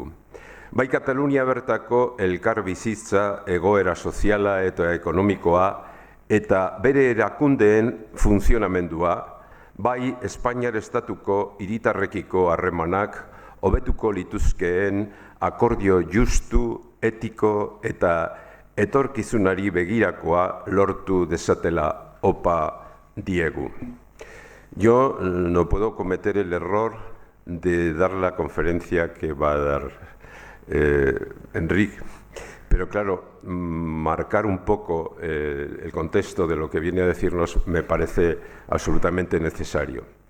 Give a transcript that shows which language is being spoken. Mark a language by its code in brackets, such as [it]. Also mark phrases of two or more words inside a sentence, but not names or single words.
[eu] Bai Katalunia bertako elkar bizitza, egoera soziala eta ekonomikoa eta bere erakundeen funtzionamendua, bai Espainiar estatuko hiritarrekiko harremanak hobetuko lituzkeen akordio justu, etiko eta etorkizunari begirakoa lortu dezatela opa diegu. [es] Yo no puedo cometer el error de dar la conferencia que va a dar Enric, pero claro, marcar un poco el contexto de lo que viene a decirnos me parece absolutamente necesario.